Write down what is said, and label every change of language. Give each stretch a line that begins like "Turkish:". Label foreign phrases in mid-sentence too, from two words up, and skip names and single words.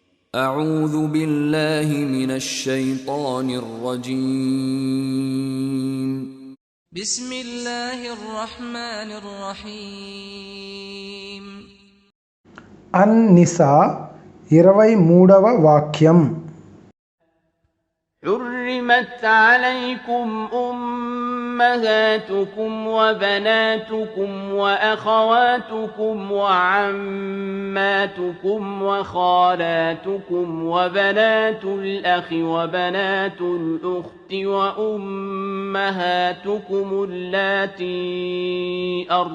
Arabic: أعوذ بالله من الشيطان الرجيم. بسم الله الرحمن الرحيم.
Telugu: అన్-నిసా 23వ వాక్యం.
Arabic: حرمت عليكم أمهاتكم وبناتكم وأخواتكم وعماتكم وخالاتكم وبنات الأخ وبنات الأخت وأمهاتكم اللاتي